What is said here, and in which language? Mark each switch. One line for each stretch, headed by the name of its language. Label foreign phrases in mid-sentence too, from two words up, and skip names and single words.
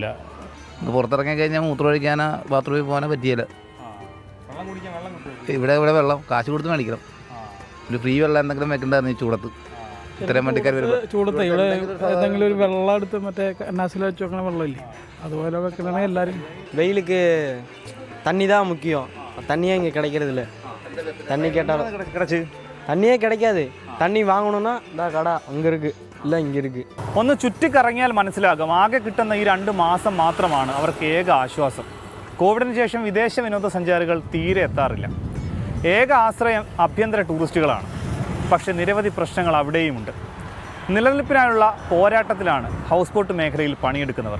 Malayalam: പുറത്തിറങ്ങി കഴിഞ്ഞാൽ മൂത്രമൊഴിക്കാനോ ബാത്റൂമിൽ പോകാനോ പറ്റിയില്ല. ഇവിടെ വെള്ളം കാശ് കൊടുത്ത് മേടിക്കണം. ഒരു ഫ്രീ വെള്ളം എന്തെങ്കിലും വെക്കണ്ടായിരുന്നു ഈ ചൂടത്ത്. ഇത്രയും വണ്ടിക്കാർ ചൂടത്ത് ഇവിടെ എന്തെങ്കിലും ഒരു വെള്ളം എടുത്ത് മറ്റേ കന്നാസിൽ വെച്ച് വെക്കണ വെള്ളമില്ലേ, അതുപോലെ വെക്കണേ എല്ലാവരും.
Tamil: வெயிலுக்கு தண்ணி தான் முக்கியம். தண்ணியே இங்கே கிடைக்கிறதில்ல. தண்ணி கேட்டாலும் தண்ணியே கிடைக்காது. தண்ணி வாங்கணும்னா இந்த கடை அங்கே இருக்குது, இல்லை இங்கே இருக்குது.
Malayalam: ഒന്ന് ചുറ്റിക്കറങ്ങിയാൽ മനസ്സിലാകും, ആകെ കിട്ടുന്ന ഈ 2 മാസം മാത്രമാണ് അവർക്ക് ഏക ആശ്വാസം. കോവിഡിന് ശേഷം വിദേശ വിനോദസഞ്ചാരികൾ തീരെ എത്താറില്ല. ഏക ആശ്രയം ആഭ്യന്തര ടൂറിസ്റ്റുകളാണ്. പക്ഷേ നിരവധി പ്രശ്നങ്ങൾ അവിടെയുമുണ്ട്. നിലനിൽപ്പിനായുള്ള പോരാട്ടത്തിലാണ് ഹൗസ് ബോട്ട് മേഖലയിൽ പണിയെടുക്കുന്നവർ.